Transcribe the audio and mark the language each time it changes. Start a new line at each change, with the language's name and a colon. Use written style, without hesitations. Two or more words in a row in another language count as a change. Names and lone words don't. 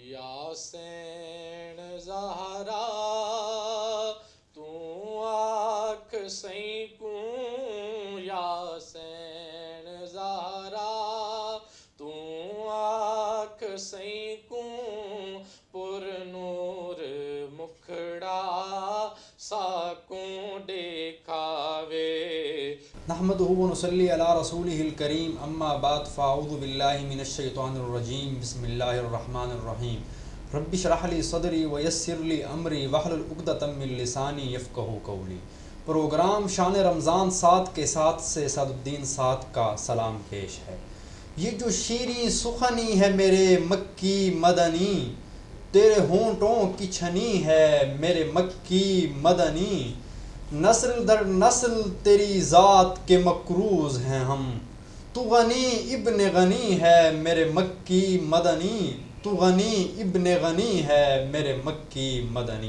Saraiki: یاسین زہرا تو آنکھ سیں کوں، یاسین زہرا تو آنکھ سیں کوں، پر نور مکھڑا ساکوں دیکھاوے.
Arabic: نحمدہ ونصلی علی رسولہ الکریم، اما بعد فاعوذ باللہ من الشیطان الرجیم، بسم اللہ الرحمن الرحیم. رب اشرح لی صدری ویسر لی امری واحلل عقدۃ من لسانی یفقہوا قولی.
Urdu: پروگرام شان رمضان 7 کے ساتھ سے سعد الدین سعد کا سلام پیش ہے. یہ جو شیریں سخنی ہے میرے مکی مدنی، تیرے ہونٹوں کی چھنی ہے میرے مکی مدنی، نسل در نسل تیری ذات کے مکروز ہیں ہم، تو غنی ابن غنی ہے میرے مکی مدنی، تو غنی ابن غنی ہے میرے مکی مدنی.